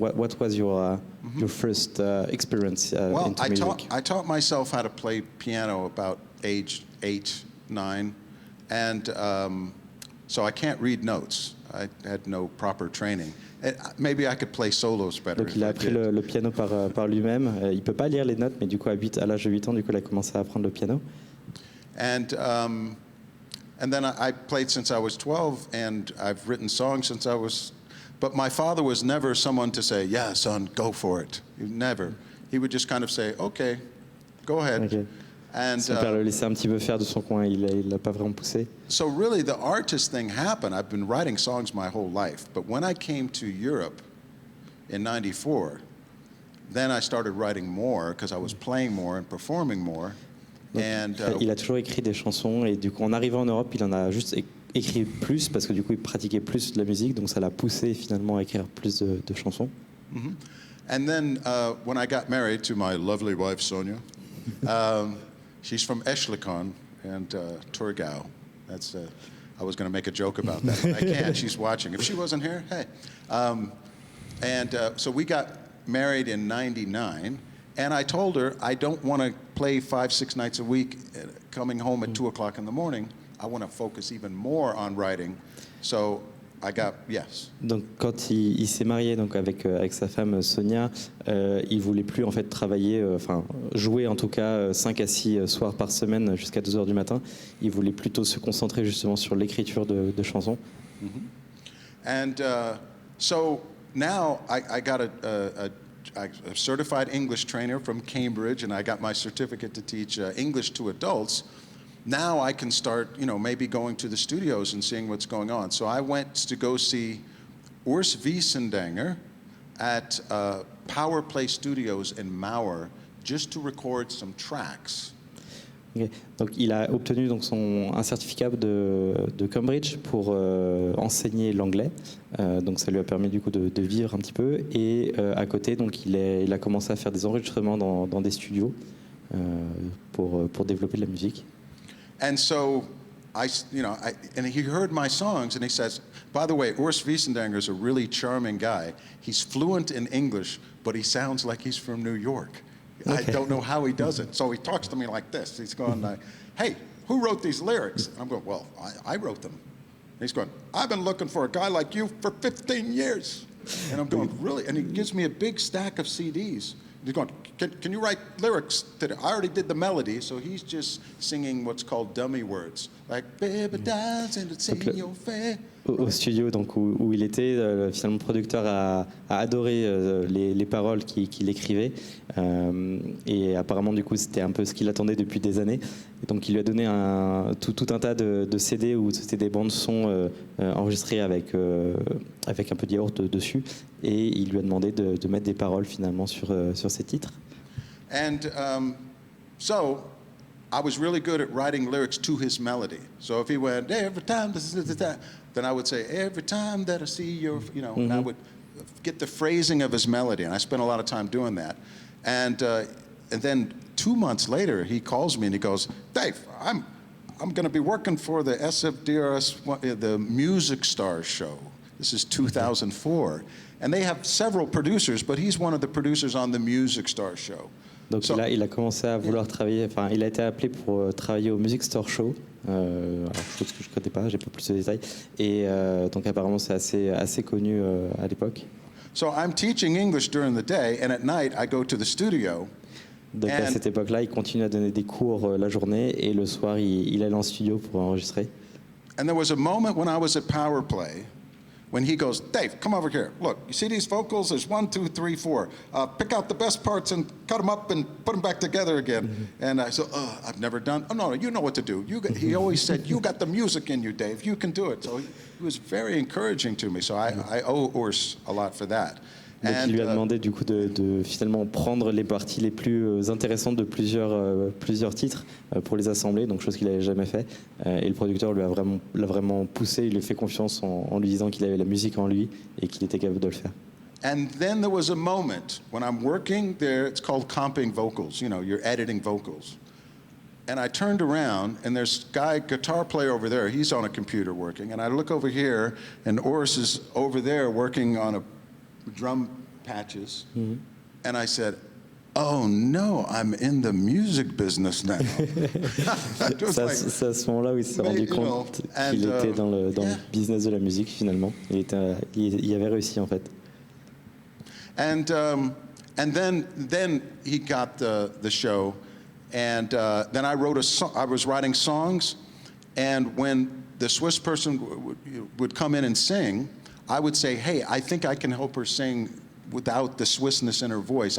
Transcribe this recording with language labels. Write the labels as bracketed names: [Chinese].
[English] What was your first experience into music? I taught myself how to play piano about age 8, 9, and so I can't read notes. I had no proper training. Maybe I could play solos better. [French] Donc il a appris le piano par lui-même. Il peut pas lire les notes, mais du coup à l'âge de 8 ans, du coup il a commencé à apprendre le piano. [English] And And then I played since I was 12, and I've written songs since I was. But my father was never someone to say, "Yeah, son, go for it." Never. He would just kind of say, "Okay, go ahead." Okay. And [French] Son père le laissait un petit peu faire de son coin, il l'a pas vraiment poussé. [English] so really, the artist thing happened. I've been writing songs my whole life, but when I came to Europe in '94, then I started writing more because I was playing more and performing more. [French] Donc, il a toujours écrit des chansons et du coup en arrivant en Europe il en a juste écrit plus parce que du coup il pratiquait plus de la musique, donc ça l'a poussé finalement à écrire plus de chansons. Mm-hmm. [English] And then when I got married to my lovely wife Sonia, she's from Eschlikon and Torgau. That's I was going to make a joke about that, but I can't. She's watching. If she wasn't here, hey. So we got married in '99. And I told her, I don't want to play 5-6 nights a week, coming home at 2 o'clock in the morning. I want to focus even more on writing. So I got yes. [French] Donc quand il s'est marié donc avec sa femme Sonia, il voulait plus en fait travailler, enfin jouer en tout cas 5 à 6 soirs par semaine jusqu'à 2 heures du matin. Il voulait plutôt se concentrer justement sur l'écriture de chansons. Mm-hmm. [English] And so now I got a certified English trainer from Cambridge, and I got my certificate to teach English to adults. Now I can start, maybe going to the studios and seeing what's going on. So I went to go see Urs Wiesendanger at Power Play Studios in Mauer just to record some tracks. Okay. [French] Donc il a obtenu donc un certificat de Cambridge pour enseigner l'anglais. Donc ça lui a permis du coup de vivre un petit peu. Et à côté, donc il a commencé à faire des enregistrements dans des studios pour développer de la musique. [English] And so and he heard my songs and he says, by the way, Urs Wiesendanger is a really charming guy. He's fluent in English, but he sounds like he's from New York. Okay. I don't know how he does it. So he talks to me like this. He's going, hey, who wrote these lyrics? And I'm going, well, I wrote them. And he's going, I've been looking for a guy like you for 15 years. And I'm going, really? And he gives me a big stack of CDs. He's going, can you write lyrics today? I already did the melody, so he's just singing what's called dummy words. Like, baby dance and it's in your face. [French] Au studio donc, où il était, finalement le producteur a adoré les paroles qu'il écrivait et apparemment du coup c'était un peu ce qu'il attendait depuis des années. Et donc il lui a donné tout un tas de CD où c'était des bandes son enregistrées avec un peu de yaourt dessus et il lui a demandé de mettre des paroles finalement sur ces titres. [English] And so I was really good at writing lyrics to his melody. So if he went, every time this is that, then I would say, every time that I see your, mm-hmm. and I would get the phrasing of his melody. And I spent a lot of time doing that. And then 2 months later, he calls me and he goes, Dave, I'm going to be working for the SFDRS, the Music Stars show. This is 2004. And they have several producers, but he's one of the producers on the Music Stars show. [French] Donc il a commencé à vouloir travailler, enfin il a été appelé pour travailler au Music Store Show, alors chose que je ne connais pas, j'ai pas plus de détails, et donc apparemment c'est assez connu à l'époque. [English] So I'm teaching English during the day, and at night I go to the studio. [French] Donc à cette époque-là, il continue à donner des cours la journée, et le soir il allait en studio pour enregistrer. [English] And there was a moment when I was at Power Play, when he goes, Dave, come over here. Look, you see these vocals? There's 1, 2, 3, 4. Pick out the best parts and cut them up and put them back together again. Mm-hmm. And I said, I've never done. Oh, no, you know what to do. He always said, you got the music in you, Dave. You can do it. So he was very encouraging to me. So I owe Urs a lot for that. [French] Donc il lui a demandé du coup de finalement prendre les parties les plus intéressantes de plusieurs titres pour les assembler, donc chose qu'il n'avait jamais fait. Et le producteur l'a vraiment poussé, il lui a fait confiance en lui disant qu'il avait la musique en lui et qu'il était capable de le faire. [English] And then there was a moment when I'm working there, it's called comping vocals, you're editing vocals. And I turned around, and there's a guitar player over there, he's on a computer working, and I look over here, and Urs is over there working on a drum patches, mm-hmm. And I said, oh no, I'm in the music business now. [French] C'est à ce moment-là où il s'est rendu compte qu'il était dans le business de la musique finalement. Il avait réussi en fait. [English] And then he got the show, and then I was writing songs, And when the Swiss person would come in and sing, I would say, hey, I think I can help her sing without the Swissness in her voice.